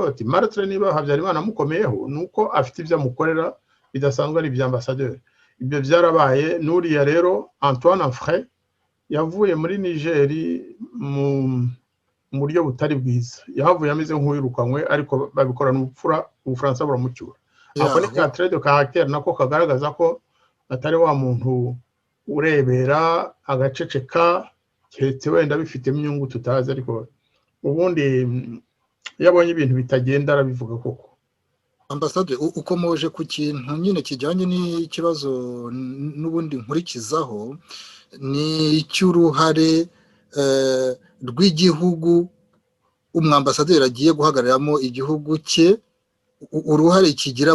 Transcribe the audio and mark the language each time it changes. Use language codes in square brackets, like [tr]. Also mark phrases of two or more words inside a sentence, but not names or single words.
[rw] ati Martre niba Habyarimana mukomeyeho nuko afite ibyo amukorera bidasanzwe ari by'ambassadeur ibyo byarabaye nuriya rero Antoine Afray yavuye muri Niger mu buryo butari bwiza yahavuye ameze nk'uwirukanywe ariko babikorana ubupfura Ubufaransa buramucyura ako ni ka [fr] trait de caractère [rw] nako kagaragaza ko atari wa muntu urebera agaceceka keretse wenda bifitemo inyungu tutazi ariko ubundi yabonye ibintu bitagenda arabivuga koko ambasade ukomoje ku kintu nyine kijyanye n'ikibazo n'ubundi nkurikizaho ni cy'uruhare rw'igihugu umwambasaderi agiye guhagararamo igihugu cye uruhare kigira